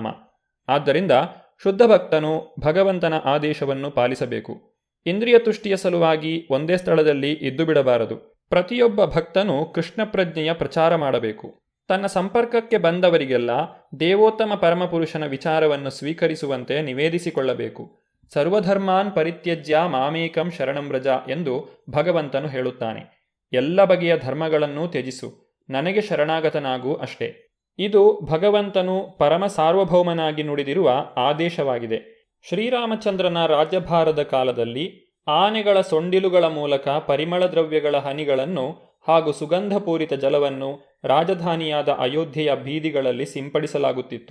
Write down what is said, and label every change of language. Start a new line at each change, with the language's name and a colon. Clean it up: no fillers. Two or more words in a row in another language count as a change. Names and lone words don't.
Kannada: ಆದ್ದರಿಂದ ಶುದ್ಧ ಭಕ್ತನು ಭಗವಂತನ ಆದೇಶವನ್ನು ಪಾಲಿಸಬೇಕು. ಇಂದ್ರಿಯ ತುಷ್ಟಿಯ ಸಲುವಾಗಿ ಒಂದೇ ಸ್ಥಳದಲ್ಲಿ ಇದ್ದು ಬಿಡಬಾರದು. ಪ್ರತಿಯೊಬ್ಬ ಭಕ್ತನು ಕೃಷ್ಣ ಪ್ರಜ್ಞೆಯ ಪ್ರಚಾರ ಮಾಡಬೇಕು. ತನ್ನ ಸಂಪರ್ಕಕ್ಕೆ ಬಂದವರಿಗೆಲ್ಲ ದೇವೋತ್ತಮ ಪರಮಪುರುಷನ ವಿಚಾರವನ್ನು ಸ್ವೀಕರಿಸುವಂತೆ ನಿವೇದಿಸಿಕೊಳ್ಳಬೇಕು.
Sanskrit: ಸರ್ವಧರ್ಮಾನ್ ಪರಿತ್ಯಜ್ಯ ಮಾಮೇಕಂ ಶರಣಂ ವ್ರಜ
Kannada: ಎಂದು ಭಗವಂತನು ಹೇಳುತ್ತಾನೆ. ಎಲ್ಲ ಬಗೆಯ ಧರ್ಮಗಳನ್ನು ತ್ಯಜಿಸು, ನನಗೆ ಶರಣಾಗತನಾಗು ಅಷ್ಟೇ. ಇದು ಭಗವಂತನು ಪರಮ ಸಾರ್ವಭೌಮನಾಗಿ ನುಡಿದಿರುವ ಆದೇಶವಾಗಿದೆ. ಶ್ರೀರಾಮಚಂದ್ರನ ರಾಜ್ಯಭಾರದ ಕಾಲದಲ್ಲಿ ಆನೆಗಳ ಸೊಂಡಿಲುಗಳ ಮೂಲಕ ಪರಿಮಳ ದ್ರವ್ಯಗಳ ಹನಿಗಳನ್ನು ಹಾಗೂ ಸುಗಂಧಪೂರಿತ ಜಲವನ್ನು ರಾಜಧಾನಿಯಾದ ಅಯೋಧ್ಯೆಯ ಬೀದಿಗಳಲ್ಲಿ ಸಿಂಪಡಿಸಲಾಗುತ್ತಿತ್ತು.